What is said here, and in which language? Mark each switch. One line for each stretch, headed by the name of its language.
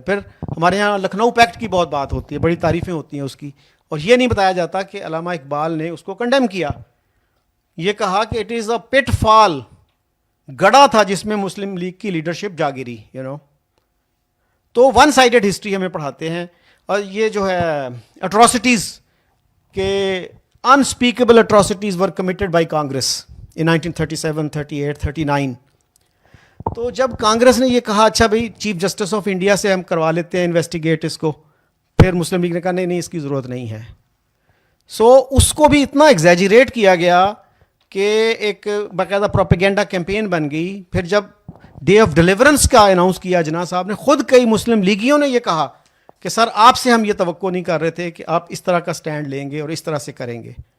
Urdu: پھر ہمارے یہاں لکھنؤ پیکٹ کی بہت بات ہوتی ہے, بڑی تعریفیں ہوتی ہیں اس کی, اور یہ نہیں بتایا جاتا کہ علامہ اقبال نے اس کو کنڈیم کیا. یہ کہا کہ
English: it is a pitfall,
Urdu: گڑا تھا جس میں مسلم لیگ کی لیڈرشپ جا گری, تو ون سائیڈڈ ہسٹری ہمیں پڑھاتے ہیں. اور یہ جو ہے اٹراسٹیز کہ
English: unspeakable atrocities were committed by Congress in 1937, 38, 39.
Urdu: تو جب کانگریس نے یہ کہا اچھا بھائی چیف جسٹس آف انڈیا سے ہم کروا لیتے ہیں انویسٹیگیٹ اس کو, پھر مسلم لیگ نے کہا نہیں اس کی ضرورت نہیں ہے. اس کو بھی اتنا ایگزیجریٹ کیا گیا کہ ایک باقاعدہ پروپیگنڈا کیمپین بن گئی. پھر جب ڈے آف ڈیلیورنس کا اناؤنس کیا جناح صاحب نے, خود کئی مسلم لیگیوں نے یہ کہا کہ سر آپ سے ہم یہ توقع نہیں کر رہے تھے کہ آپ اس طرح کا سٹینڈ لیں گے اور اس طرح سے کریں گے.